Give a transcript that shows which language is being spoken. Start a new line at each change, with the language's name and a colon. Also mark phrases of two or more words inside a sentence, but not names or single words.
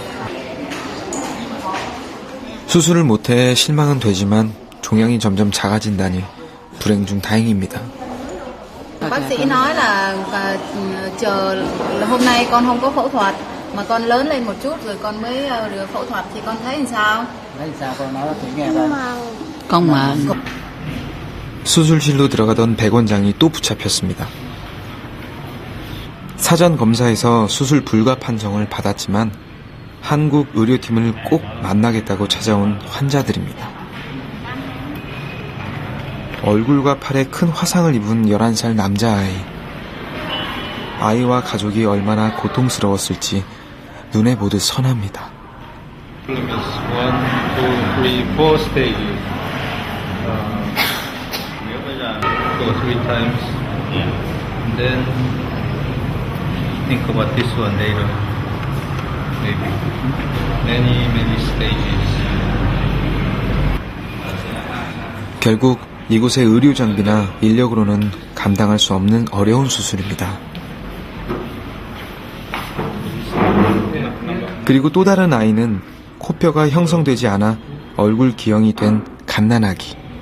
Korean: 수술을 못해 실망은 되지만 종양이 점점 작아진다니 불행 중 다행입니다.
Vietnamese: Bác sĩ nói là chờ là hôm nay con không có phẫu thuật mà con lớn lên một chút rồi con mới được phẫu thuật thì con thấy làm sao? Thấy sao con nói thử nghe coi. Con mà
Korean: 수술실로 들어가던 백 원장이 또 붙잡혔습니다. 사전 검사에서 수술 불가 판정을 받았지만 한국 의료팀을 꼭 만나겠다고 찾아온 환자들입니다. 얼굴과 팔에 큰 화상을 입은 11살 남자아이. 아이와 가족이 얼마나 고통스러웠을지 눈에 보듯 선합니다.
English: 1, 2, 3, 4 stages. Go 3 times. And then think about this one later. Maybe. Many stages.
Korean: 결국 이곳의 의료 장비나 인력으로는 감당할 수 없는 어려운 수술입니다. 그리고 또 다른 아이는 코뼈가 형성되지 않아 얼굴 기형이 된 갓난아기.